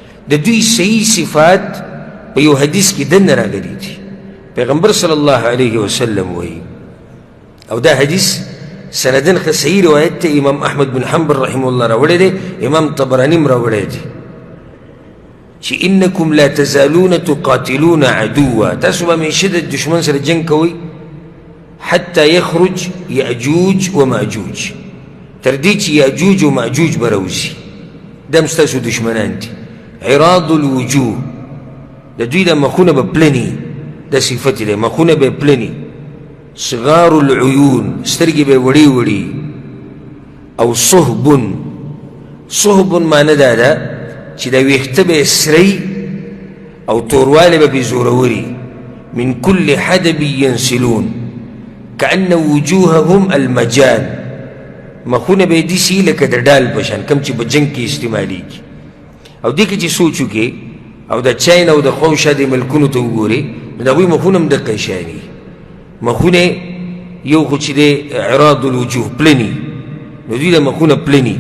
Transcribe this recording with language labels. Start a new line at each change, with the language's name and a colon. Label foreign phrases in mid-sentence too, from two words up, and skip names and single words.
Pashto: د دوی صحیح صفات په یو حدیث کې دننه راغلي دي. پیغمبر
Arabic: صلی الله علیه وسلم
Pashto: وایي، او دا حدیث سندن ښه صحیح روایت ته امام احمد بن حنبل
Arabic: رحمه الله
Pashto: راوړی دی، امام طبراني هم راوړی دی، چې
Arabic: انکم لا تزالون تقاتلون عدوا،
Pashto: تاسو به همیشه د دشمن سره جنګ کوئ
Arabic: حتی یخرج یأجوج و مأجوج،
Pashto: تر دې چې یأجوج و مأجوج به راوځي، دا هم ستاسو دشمنان دي.
Arabic: عراض الوجوه،
Pashto: د دوی د مخونه به پلني، دا صفت دی، مخونه به پلني.
Arabic: صغار العیون،
Pashto: سترګې به وړې وړې. او صهب، صهب معنی دا ده چې دا ویښته به سری او توروالی به پې زوروري.
Arabic: من کل حدب ینسلون کأن وجوههم المجان،
Pashto: مخونه به یې داسې لکه د ډال په شان، کوم چې په جنګ کې استعمالیږي. او دې کې چې سوچ وکړې او د چین او د خوا د ملکونو ته وګورې، نو د هغوی مخونه هم دقه شان وي. مخونه یو خو چې دی
Arabic: عراض الوجوه
Pashto: پلني، نو دوی د مخونه پلني.